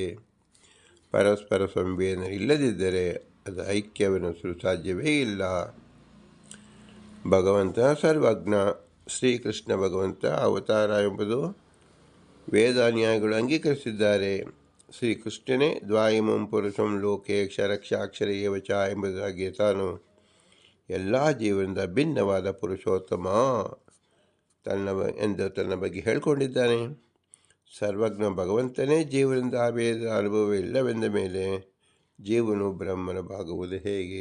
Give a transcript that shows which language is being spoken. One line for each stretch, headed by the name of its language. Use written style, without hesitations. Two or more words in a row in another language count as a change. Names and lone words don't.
Kannada: ಪರಸ್ಪರ ಸಂವೇದನೆ ಇಲ್ಲದಿದ್ದರೆ ಅದು ಐಕ್ಯವೆನಿಸಲು ಸಾಧ್ಯವೇ ಇಲ್ಲ. ಭಗವಂತ ಸರ್ವಜ್ಞ. ಶ್ರೀಕೃಷ್ಣ ಭಗವಂತ ಅವತಾರ ಎಂಬುದು ವೇದಾನ್ಯಾಯಿಗಳು ಅಂಗೀಕರಿಸಿದ್ದಾರೆ. ಶ್ರೀಕೃಷ್ಣನೇ
Sanskrit: ದ್ವಾಯಿಮಂ ಪುರುಷಂ ಲೋಕೆ ಕ್ಷರಕ್ಷಾಕ್ಷರ ಏವಚ
Kannada: ಎಂಬುದಾಗಿ ತಾನು ಎಲ್ಲ ಜೀವನದ ಭಿನ್ನವಾದ ಪುರುಷೋತ್ತಮ ಎಂದು ತನ್ನ ಬಗ್ಗೆ ಹೇಳಿಕೊಂಡಿದ್ದಾನೆ. ಸರ್ವಜ್ಞ ಭಗವಂತನೇ ಜೀವನದ ಅಭೇದ ಅನುಭವ ಇಲ್ಲವೆಂದ ಮೇಲೆ ಜೀವನು ಬ್ರಹ್ಮನ ಭಾಗವುದು ಹೇಗೆ?